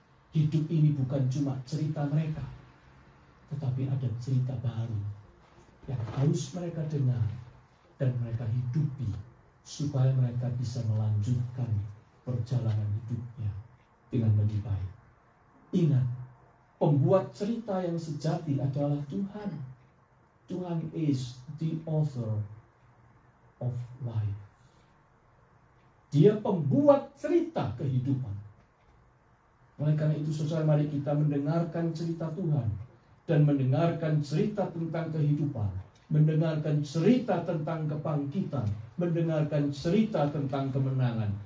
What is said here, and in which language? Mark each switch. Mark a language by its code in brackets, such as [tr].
[id] Hidup ini bukan cuma cerita mereka, tetapi ada cerita baru yang harus mereka dengar dan mereka hidupi supaya mereka bisa melanjutkan perjalanan hidupnya dengan lebih baik. Ingat, pembuat cerita yang sejati adalah Tuhan. [en] Tuhan is the author of life. [id] Dia pembuat cerita kehidupan. Oleh karena itu, saudara, mari kita mendengarkan cerita Tuhan dan mendengarkan cerita tentang kehidupan, mendengarkan cerita tentang kebangkitan, mendengarkan cerita tentang kemenangan.